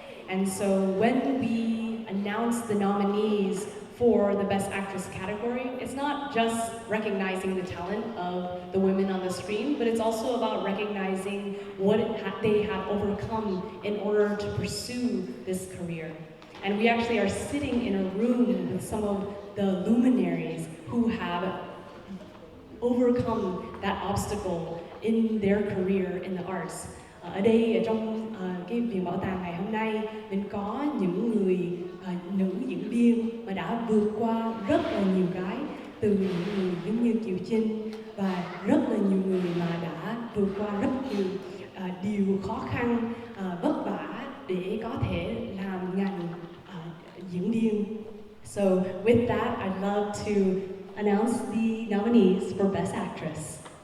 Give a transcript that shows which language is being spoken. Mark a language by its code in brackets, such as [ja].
[en] And so when we announced the nominees for the Best Actress category, it's not just recognizing the talent of the women on the screen, but it's also about recognizing what they have overcome in order to pursue this career. And we actually are sitting in a room with some of the luminaries who have overcome that obstacle in their career in the arts. [vi] Ở đây trong cái viện bảo tàng ngày hôm nay, mình có những người nữ diễn viên mà đã vượt qua rất là nhiều cái, từ những người giống như Kiều Trinh và rất là nhiều người mà đã vượt qua rất nhiều điều khó khăn, vất vả để có thể làm ngành diễn viên. [en] So with that, I'd love to announce the nominees for Best Actress.